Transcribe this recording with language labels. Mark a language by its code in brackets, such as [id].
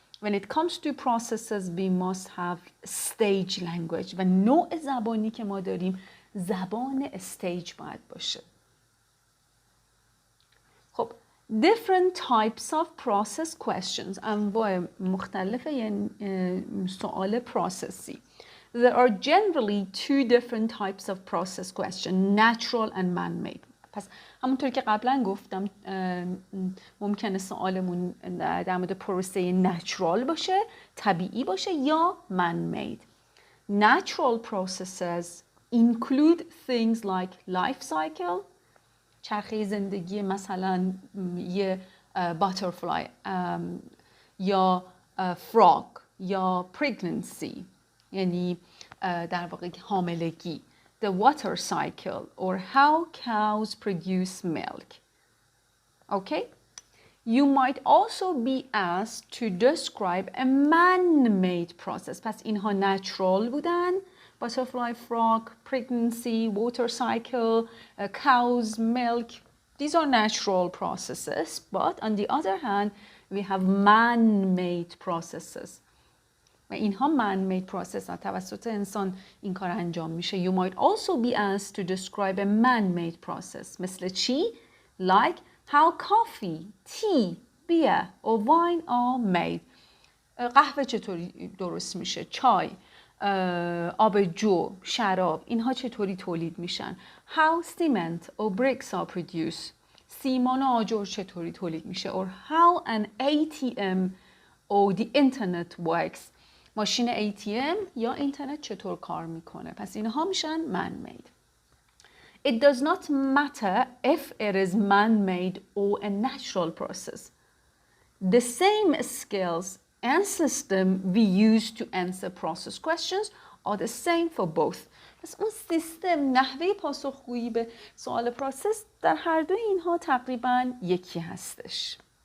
[en] When it comes to processes we must have stage language [fa] و نوع زبانی که ما داریم زبان استیج باید باشه. خب [en] different types of process questions، [fa] انواع مختلف سوال پروسسی. [en] There are generally 2 different types of process question, natural and man-made. [fa] پس همونطور که قبلا گفتم ممکنه سوالمون در مورد پروسه natural باشه، طبیعی باشه یا man-made. [en] Natural processes include things like life cycle، [fa] چرخه زندگی مثلا یه [en] butterfly یا frog یا pregnancy [fa] یعنی در واقع حاملگی. [en] The water cycle or how cows produce milk. Okay? You might also be asked to describe a man-made process. [fa] پس اینها natural بودن. [en] Butterfly frog, pregnancy, water cycle, cow's milk. These are natural processes. But on the other hand, we have man-made processes. [fa] و اینها man-made process ها توسط انسان این کار انجام میشه. [en] You might also be asked to describe a man-made process. [fa] مثل چی؟ [en] Like how coffee, tea, beer or wine are made. [fa] قهوه چطوری درست میشه؟ چای، آب جو، شراب، اینها چطوری تولید میشن؟ [en] How cement or bricks are produced. [fa] سیمان و آجر چطوری تولید میشه؟ [en] Or how an ATM or the internet works. [fa] ماشین ATM یا اینترنت چطور کار میکنه؟ پس اینها میشن man-made. [en] It does not matter if it is man-made or a natural process. The same skills and system we use to answer process questions are the same for both. [fa] پس اون سیستم، نحوه پاسخگویی به سوال پروسس در هر دوی اینها تقریباً یکی هستش.